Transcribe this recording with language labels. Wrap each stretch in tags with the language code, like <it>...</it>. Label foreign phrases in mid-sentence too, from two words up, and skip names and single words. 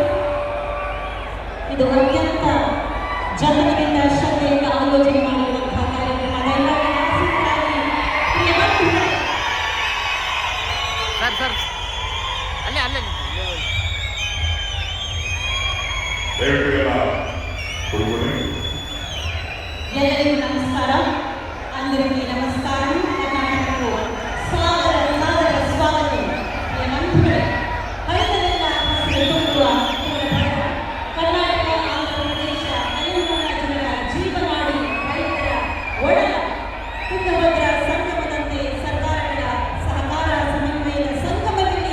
<kn>ಇದು ಅತ್ಯಂತ ಜನರಿಂದ ಶ್ರದ್ಧೆಯಿಂದ ಆಲೋಚನೆ ಮಾಡಿರುವಂತಹ ಕಾರ್ಯಕ್ರಮ. ದಯಮಾಡಿ ಆಸೀನರಾಗಿ ಪ್ರಿಯ ಬಂಧುಗಳೇ. ಸರ್ ಅಲ್ಲೇ ಎಲ್ಲರಿಗೂ ನಮಸ್ಕಾರ.</kn> <te>అందరికీ నమస్కారం. కర్ణాటకకు సాదర స్వాగతం.</te> <kn>ప్రియ ಬಂಧುಗಳೇ, ಕಳೆದೆಲ್ಲ ಹಸಿರುತ್ತುವ ಕರ್ನಾಟಕ, ಆಂಧ್ರಪ್ರದೇಶ, ತೆಲಂಗಾಣ ಜನರ ಜೀವನಾಡಿ ರೈತರ ಒಡಲ ತುಂಗಭದ್ರಾ ಸಂಗಮದಂತೆ ಸರ್ಕಾರಗಳ ಸಹಕಾರ ಸಮನ್ವಯದ ಸಂಗಮದಲ್ಲಿ</kn>